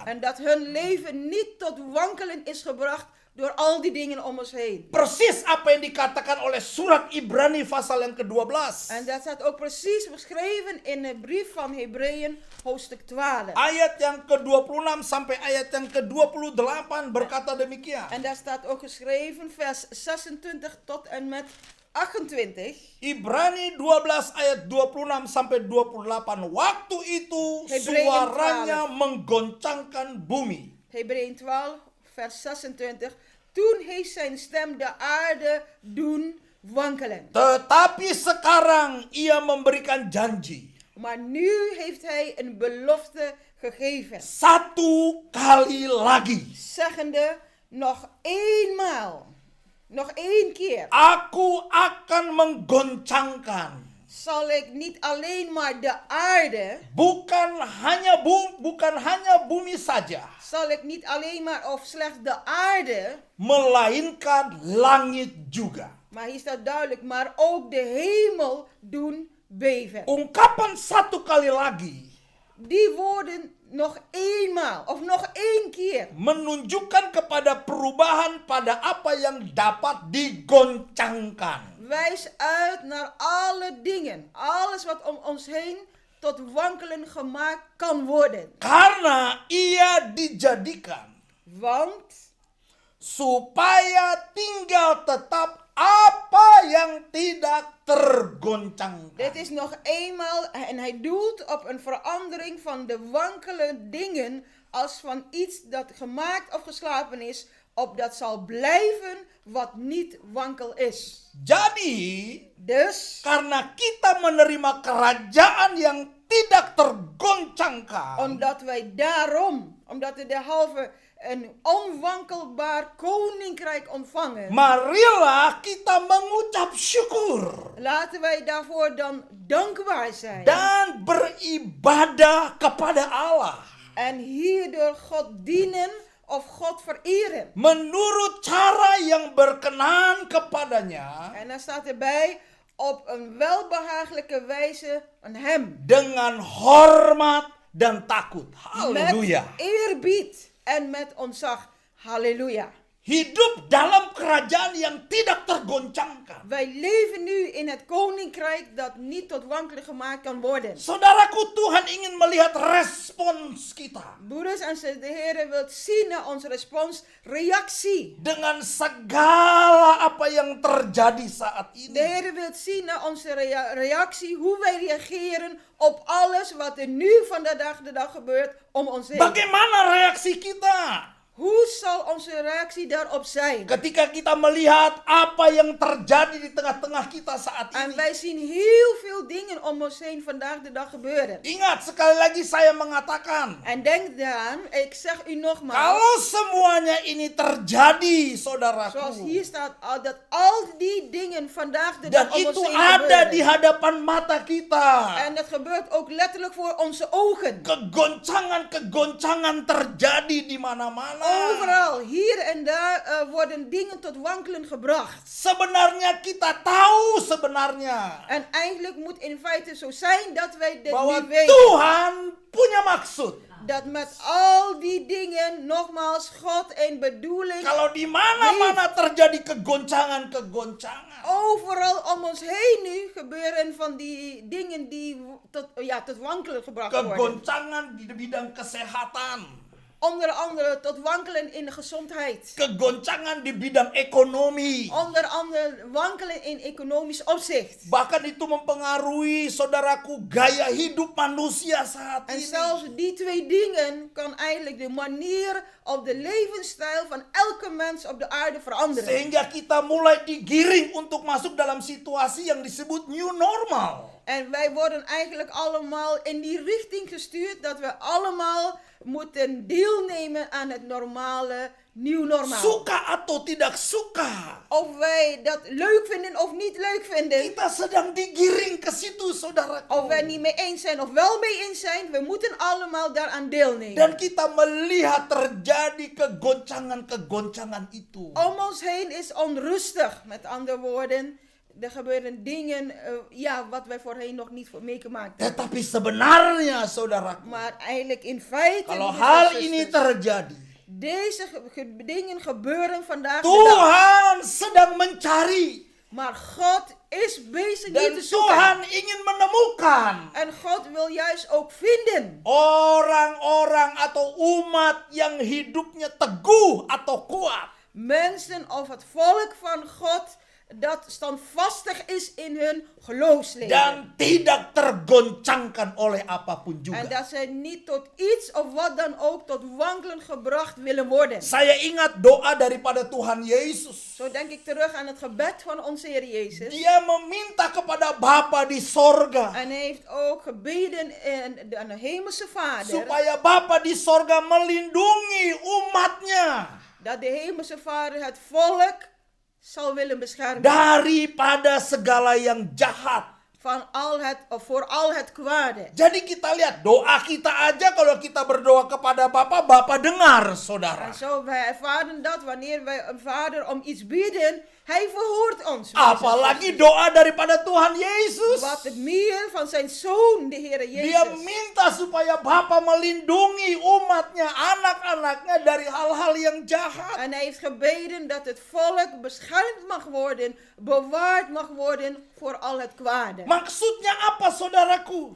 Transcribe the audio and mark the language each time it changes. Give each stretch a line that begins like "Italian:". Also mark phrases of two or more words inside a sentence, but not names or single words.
Dutch: En dat hun leven niet tot wankelen is gebracht door al die dingen om ons heen.
Indonesian: Persis apa yang dikatakan oleh surat Ibrani pasal yang ke-12.
Dutch: En dat staat ook precies beschreven in de brief van Hebreeën, hoofdstuk 12.
Indonesian: Ayat yang ke-26 sampai ayat yang ke-28 berkata demikian.
Dutch: En daar staat ook geschreven vers 26 tot en met 28.
Indonesian: Ibrani 12 ayat 26 sampai 28. Waktu itu
Dutch: Hebreeën
Indonesian: suaranya 12. menggoncangkan bumi.
Dutch: Hebreeën 12 vers 26. Toen heeft zijn stem de aarde doen wankelen.
Indonesian: Tetapi sekarang ia memberikan janji.
Dutch: Maar nu heeft hij een belofte gegeven.
Indonesian: Satu kali lagi.
Dutch: Zeggende, nog eenmaal. Nog één keer.
Indonesian: Aku akan menggoncangkan.
Dutch: Zal ik niet alleen maar de aarde.
Indonesian: Bukan hanya bumi saja.
Dutch: Zal ik niet alleen maar of slechts de aarde.
Indonesian: Melainkan langit juga.
Dutch: Maar hier staat duidelijk, maar ook de hemel doen beven.
Indonesian: Ungkapan satu kali lagi
Dutch: Die woorden nog eenmaal of nog één keer
Indonesian: menunjukkan kepada perubahan pada apa yang dapat digoncangkan.
Dutch: wijst uit naar alle dingen, alles wat om ons heen tot wankelen gemaakt kan worden.
Indonesian: Karena ia dijadikan
Dutch: Want
Indonesian: supaya tinggal tetap apa yang tidak tergoncangkan.
Dutch: dit is nog eenmaal, en hij doelt op een verandering van de wankele dingen als van iets dat gemaakt of geslapen is, opdat zal blijven wat niet wankel is.
Indonesian: Jadi,
Dutch: Dus,
Indonesian: karena kita menerima kerajaan yang tidak tergoncangkan,
Dutch: omdat wij daarom, omdat we derhalve een onwankelbaar koninkrijk ontvangen,
Indonesian: marilah kita mengucap syukur
Dutch: laten wij daarvoor dan dankbaar zijn.
Indonesian: dan beribadah kepada Allah.
Dutch: En hierdoor God dienen of God vereren.
Indonesian: menurut cara yang berkenan kepadanya,
Dutch: En dan staat erbij, op een welbehagelijke wijze aan hem.
Indonesian: dengan hormat dan takut. Haleluya.
Dutch: Met eerbied en met ontzag. Halleluja.
Indonesian: Hidup dalam kerajaan yang tidak tergoncangkan.
Dutch: Wij leven nu in het koninkrijk dat niet tot wankelen gemaakt kan worden.
Indonesian: Saudaraku, Tuhan ingin melihat respons kita.
Dutch: Broeders en zusters, de Heer wil zien naar onze respons, reactie.
Indonesian: Dengan segala apa yang terjadi saat
Dutch: De
Indonesian: ini.
Dutch: Heer wil zien naar onze reactie, hoe wij reageren op alles wat er nu van de dag gebeurt om ons heen.
Indonesian: Bagaimana reaksi kita?
Dutch: Hoe zal onze reactie daarop zijn?
Indonesian: Ketika kita melihat apa yang terjadi di tengah-tengah kita saat
Dutch: En
Indonesian: ini.
Dutch: wij zien heel veel dingen om ons heen vandaag de dag gebeuren.
Indonesian: Ingat, sekali lagi saya mengatakan.
Dutch: En denk daaraan, ik zeg u nogmaals,
Indonesian: Kalau semuanya ini terjadi,
Dutch: zoals
Indonesian: saudaraku.
Dutch: hier staat, dat al die dingen vandaag de
Indonesian: Dan
Dutch: dag om ons
Indonesian: itu
Dutch: heen
Indonesian: ada di
Dutch: gebeuren.
Indonesian: hadapan mata kita.
Dutch: En dat gebeurt ook letterlijk voor onze ogen.
Indonesian: Kegoncangan-kegoncangan terjadi di mana-mana.
Dutch: Overal, hier en daar worden dingen tot wankelen gebracht.
Indonesian: Sebenarnya kita tahu sebenarnya
Dutch: En eigenlijk moet in feite zo zijn dat wij dit
Indonesian: bahwa
Dutch: nu weten.
Indonesian: Tuhan punya maksud.
Dutch: Dat met al die dingen, nogmaals, God een bedoeling.
Indonesian: Kalau di mana-mana terjadi kegoncangan-kegoncangan.
Dutch: Overal om ons heen nu gebeuren van die dingen die tot wankelen gebracht worden.
Indonesian: Kegoncangan di bidang kesehatan.
Dutch: Onder andere tot wankelen in de gezondheid.
Indonesian: Kegoncangan di bidang ekonomi.
Dutch: Onder andere wankelen in economisch opzicht.
Indonesian: Bahkan itu mempengaruhi, saudaraku, gaya hidup manusia saat
Dutch: En
Indonesian: ini.
Dutch: zelfs die twee dingen kan eigenlijk de manier of de levensstijl van elke mens op de aarde veranderen.
Indonesian: Sehingga kita mulai digiring untuk masuk dalam situasi yang disebut
English: new normal.
Dutch: En wij worden eigenlijk allemaal in die richting gestuurd dat we allemaal moeten deelnemen aan het normale, nieuw normaal.
Indonesian: Suka atau tidak suka,
Dutch: Of wij dat leuk vinden of niet leuk vinden.
Indonesian: kita sedang digiring ke situ, saudaraku.
Dutch: Of wij niet mee eens zijn of wel mee eens zijn. We moeten allemaal daaraan deelnemen.
Indonesian: Dan kita melihat terjadi kegoncangan-kegoncangan itu.
Dutch: Om ons heen is onrustig. Met andere woorden, er gebeuren dingen wat wij voorheen nog niet meegemaakt hebben.
Indonesian: Tetapi sebenarnya, saudaraku,
Dutch: Maar eigenlijk in feite,
Indonesian: kalau
Dutch: broeders en
Indonesian: hal
Dutch: zusters,
Indonesian: ini terjadi,
Dutch: deze dingen gebeuren vandaag de dag.
Indonesian: Tuhan sedang mencari.
Dutch: Maar God is bezig
Indonesian: Dan
Dutch: niet te zoeken.
Indonesian: Tuhan ingin menemukan
Dutch: En God wil juist ook vinden.
Indonesian: orang-orang atau umat yang hidupnya teguh atau kuat.
Dutch: Mensen of het volk van God dat standvastig is in hun geloofsleven.
Indonesian: Dan tidak tergoncangkan oleh apapun
Dutch: En
Indonesian: juga.
Dutch: dat ze niet tot iets of wat dan ook tot wankelen gebracht willen worden.
Indonesian: Saya ingat doa daripada Tuhan Yesus.
Dutch: Zo denk ik terug aan het gebed van onze Heer Jezus.
Indonesian: Dia meminta kepada Bapa di sorga.
Dutch: En hij heeft ook gebeden aan de hemelse Vader.
Indonesian: Supaya Bapa di sorga melindungi umatnya.
Dutch: Dat de hemelse Vader het volk zal willen beschermen.
Indonesian: Daripada segala yang jahat.
Dutch: Voor al het kwade.
Indonesian: Jadi kita lihat doa kita aja kalau kita berdoa kepada Bapa, Bapa dengar, saudara.
Dutch: En zo wij ervaren dat wanneer wij een Vader om iets bidden, hij verhoort ons.
Indonesian: Apalagi doa daripada Tuhan Yesus.
Dutch: Wat meer van zijn Zoon, de Heer
Indonesian: Dia
Dutch: Jezus.
Indonesian: minta supaya Bapa melindungi umatnya, anak-anaknya dari hal-hal yang jahat.
Dutch: En hij heeft gebeden dat het volk beschermd mag worden, bewaard mag worden voor al het kwade.
Indonesian: Maksudnya apa, saudaraku?